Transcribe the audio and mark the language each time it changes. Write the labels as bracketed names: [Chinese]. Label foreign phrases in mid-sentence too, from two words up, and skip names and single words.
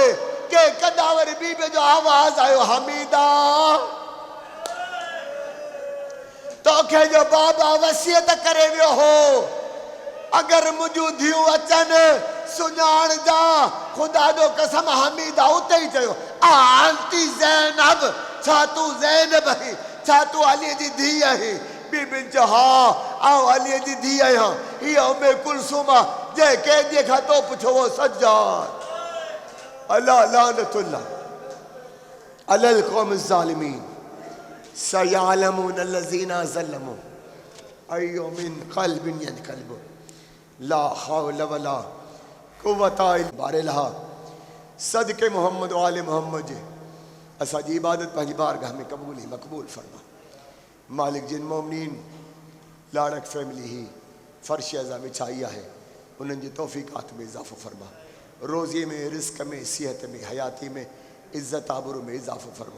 [Sindhi] के कदावर बीबी जो आवाज़ आयो, हमीदा तोखे जो बाबा वसियत करे वियो हो, अगर मुंहिंजूं धीअरूं अचनि सुञाण जा, ख़ुदा जो कसम। हमीदा उते ई चयो, आंटी ज़ैनब, छा तूं ज़ैनब आहीं? छा तूं अलीअ जी धीउ आहीं? बीबी चयो, हा आउं अलीअ जी धीउ आहियां। हीअ उम्मे कुलसूम आहे जंहिं कैदीअ खां तो पुछो वो सज्जाद। [Arabic] ألا لعنة الله على القوم الظالمين سيعلم الذين ظلموا أي من قلب ينقلب لا حول ولا قوة إلا بالله. [Sindhi] सदके मोहम्मद व आले मोहम्मद जे असांजी इबादत पंहिंजी बारगाह में मक़बूल फरमा। मालिक जिन मोमिनीन लाड़क फैमिली ही फ़र्श अज़ा विछाई आहे, उन्हनि जी तौफ़ीक़ात में इज़ाफ़ो फरमा। रोज़ी में, रिस्क में, सिहत में, हयाती में, इज़्ज़त आबरू में इज़ाफ़ो फरमा।